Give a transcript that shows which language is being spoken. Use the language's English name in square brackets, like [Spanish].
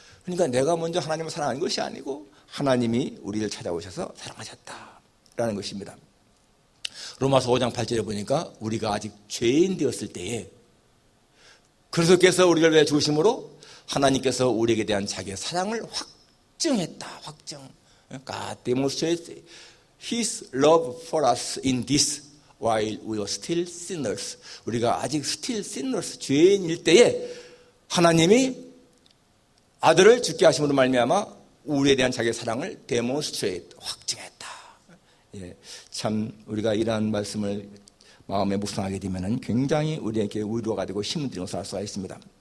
[Korean] 그러니까 내가 먼저 하나님을 사랑하는 것이 아니고 하나님이 우리를 찾아오셔서 사랑하셨다라는 것입니다. 로마서 5장 8절에 보니까 우리가 아직 죄인 되었을 때에 그리스도께서 우리를 위해 죽으심으로 하나님께서 우리에게 대한 자기의 사랑을 확증했다. 확증. [English] God demonstrated His love for us in this while we were still sinners. [Korean] 우리가 아직 [English] still sinners, [Korean] 죄인일 때에 하나님이 아들을 죽게 하심으로 말미암아 우리에 대한 자기의 사랑을 demonstrate, 확증했다. 예, 참 우리가 이러한 말씀을 마음에 묵상하게 되면 굉장히 우리에게 위로가 되고 힘을 드리는 것을 알 수가 있습니다.